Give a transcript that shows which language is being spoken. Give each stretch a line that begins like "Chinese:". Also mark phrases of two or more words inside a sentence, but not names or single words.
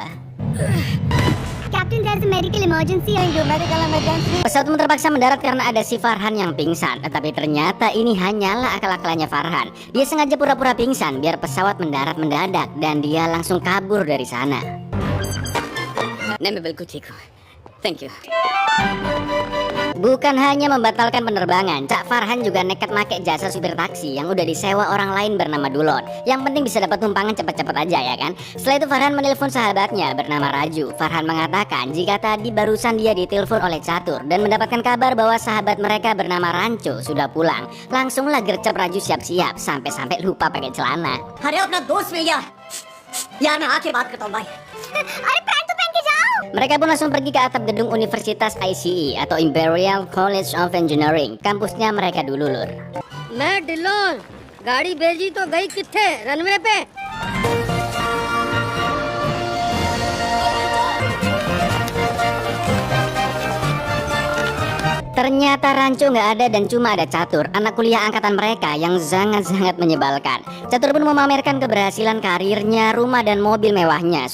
English: Captain, there's a medical emergency. Medical emergency.
Indonesian: pesawat pun terpaksa mendarat karena ada si Farhan yang pingsan. Tetapi ternyata ini hanyalah akal-akalannya Farhan. Dia sengaja pura-pura pingsan biar pesawat mendarat mendadak, dan dia langsung kabur dari sana.
English: Thank you.
Indonesian: Bukan hanya membatalkan penerbangan, Cak Farhan juga nekat make jasa supir taksi yang udah disewa orang lain bernama Dulon. Yang penting bisa dapat tumpangan cepet-cepet aja ya kan. Setelah itu Farhan menelpon sahabatnya bernama Raju. Farhan mengatakan jika tadi barusan dia ditelepon oleh Catur dan mendapatkan kabar bahwa sahabat mereka bernama Rancho sudah pulang. Langsunglah gercep Raju siap-siap, sampai-sampai lupa pakai celana.
Hindi: अरे अपना दोस्त मिल गया यार, मैं आके बात करता हूँ भाई। अरे पैंट तो पहन के जाओ।
Indonesian: Mereka pun langsung pergi ke atap gedung Universitas ICE atau Imperial College of Engineering. Kampusnya mereka dulu, Lur.
Hindi: मैं डिलोन गाड़ी भेजी तो गई किथे रनवे पे।
Indonesian: Ternyata Rancho nggak ada dan cuma ada Catur, anak kuliah angkatan mereka yang sangat-sangat menyebalkan. Catur pun memamerkan keberhasilan karirnya, rumah dan mobil mewahnya.